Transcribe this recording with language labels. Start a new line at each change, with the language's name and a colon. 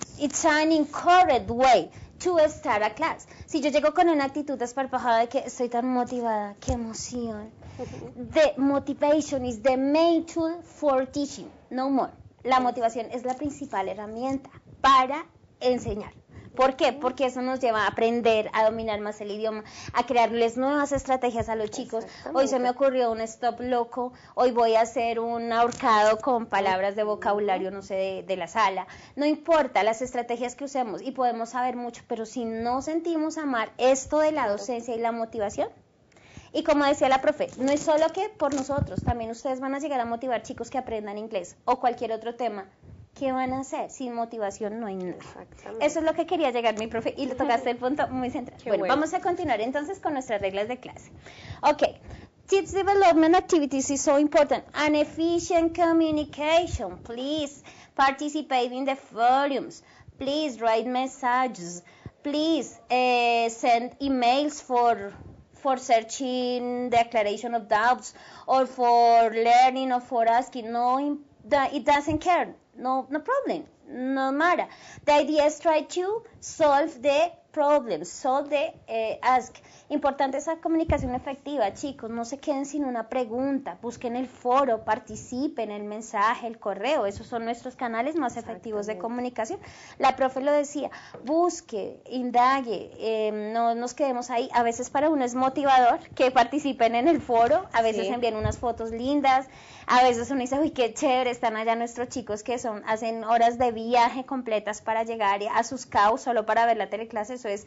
English: It's an incorrect way to start a class.
Spanish: Si yo llego con una actitud desparpajada de que estoy tan motivada, qué emoción.
English: The motivation is the main tool for teaching, no more.
Spanish: La motivación es la principal herramienta para enseñar. ¿Por qué? Porque eso nos lleva a aprender, a dominar más el idioma, a crearles nuevas estrategias a los chicos. Hoy se me ocurrió un stop loco, hoy voy a hacer un ahorcado con palabras de vocabulario, no sé, de la sala. No importa las estrategias que usemos, y podemos saber mucho, pero si no sentimos amar esto de la docencia y la motivación. Y como decía la profe, no es solo que por nosotros, también ustedes van a llegar a motivar chicos que aprendan inglés o cualquier otro tema. ¿Qué van a hacer? Sin motivación no hay nada. Eso es lo que quería llegar mi profe, y le tocaste el punto muy central. Bueno, vamos a continuar entonces con nuestras reglas de clase.
English: Okay, tips development activities is so important. An efficient communication. Please participate in the forums. Please write messages. Please send emails for searching the declaration of doubts or for learning or for asking. No, it doesn't care. No problem. no matter. The idea is try to solve the problem, solve the ask.
Spanish: Importante esa comunicación efectiva, chicos, no se queden sin una pregunta, busquen el foro, participen, el mensaje, el correo, esos son nuestros canales más efectivos de comunicación. La profe lo decía, busque, indague, no nos quedemos ahí. A veces para uno es motivador que participen en el foro, a veces envían unas fotos lindas, a veces uno dice, uy, qué chévere, están allá nuestros chicos que hacen horas de viaje completas para llegar a sus CAU solo para ver la teleclase.